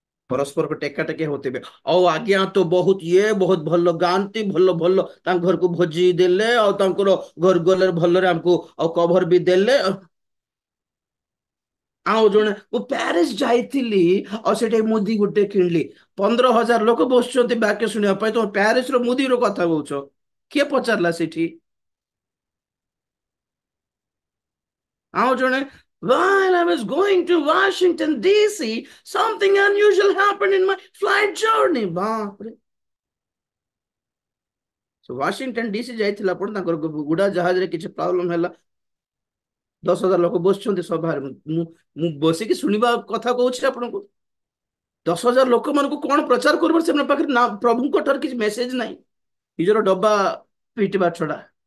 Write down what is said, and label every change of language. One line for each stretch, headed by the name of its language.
Odia: ପରସ୍ପରକୁ ଟେକା ଟେକି ହଉଥିବେ। ଆଉ ଆଜ୍ଞା ତ ବହୁତ ବହୁତ ଭଲ ଗାଆନ୍ତି, ଭଲ ଭଲ ତାଙ୍କ ଘରକୁ ଭୋଜି ଦେଲେ, ଆଉ ତାଙ୍କର ଘର ଗଲେ ଭଲରେ ଆମକୁ ଆଉ କଭର ବି ଦେଲେ। ଆଉ ଜଣେ ମୁଁ ପ୍ୟାରିସ ଯାଇଥିଲି ଆଉ ସେଠି ମୁଦି ଗୋଟେ କିଣିଲି, 15,000 ଲୋକ ବସୁଛନ୍ତି ବାକ୍ୟ ଶୁଣିବା ପାଇଁ, ତମ ପ୍ୟାରିସ ର ମୁଦିର କଥା କହୁଛ? କିଏ ପଚାରିଲା ସେଠି? ଆଉ ଜଣେ,
English: while I was going to Washington DC, something unusual happened in my flight journey.
Odia: ବାପରେ। ୱାଶିଂଟନ ଡିସି ଯାଇଥିଲା, ଆପଣ ତାଙ୍କର ଉଡା ଜାହାଜରେ କିଛି ପ୍ରୋବ୍ଲେମ ହେଲା, 10,000 ଲୋକ ବସୁଛନ୍ତି ସଭାରେ। ମୁଁ ବସିକି ଶୁଣିବା କଥା କହୁଛି ଆପଣଙ୍କୁ। 10,000 ଲୋକମାନଙ୍କୁ କଣ ପ୍ରଚାର କରିବାର ସେମାନଙ୍କ ପାଖରେ ନା ପ୍ରଭୁଙ୍କ ଠାରୁ କିଛି ମେସେଜ ନାହିଁ, ନିଜର ଡବା ପିଟିବା ଛଡା।